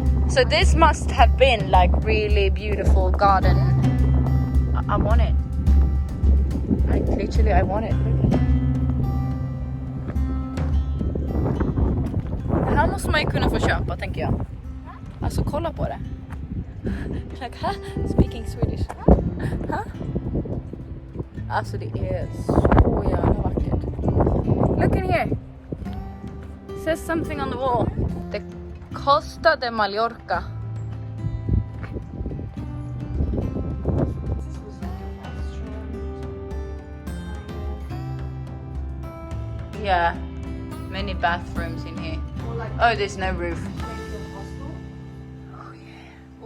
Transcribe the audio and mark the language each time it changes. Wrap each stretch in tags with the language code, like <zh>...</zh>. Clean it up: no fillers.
<en>So this must have been like really beautiful garden. I want it. Like literally I want it. Look at it.</en> <sv>Det här måste man ju kunna få köpa, tänker jag. Alltså kolla på det.</sv> <en>Like, huh? Speaking Swedish. Huh?</en> <sv>Alltså det är så jävla vackert.</sv> <en>Look in here. It says something on the wall. The Costa de Mallorca. Yeah. Many bathrooms in here. Oh, there's no roof. Oh yeah.</en>